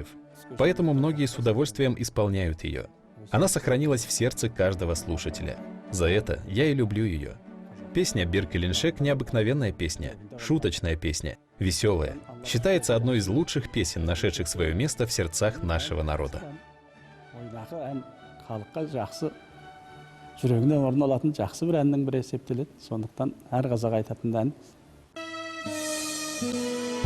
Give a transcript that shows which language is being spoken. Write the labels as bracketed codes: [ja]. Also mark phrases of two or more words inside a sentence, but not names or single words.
[ru] Поэтому многие с удовольствием исполняют ее. Она сохранилась в сердце каждого слушателя. За это я и люблю ее. Песня «Бир-Келеншек» — необыкновенная песня, шуточная песня, веселая. Считается одной из лучших песен, нашедших свое место в сердцах нашего народа. [kk] Жүрегінен орын алатын жақсы бір әннің бірі есептеледі. Сондықтан әр қазақ айтатын ән.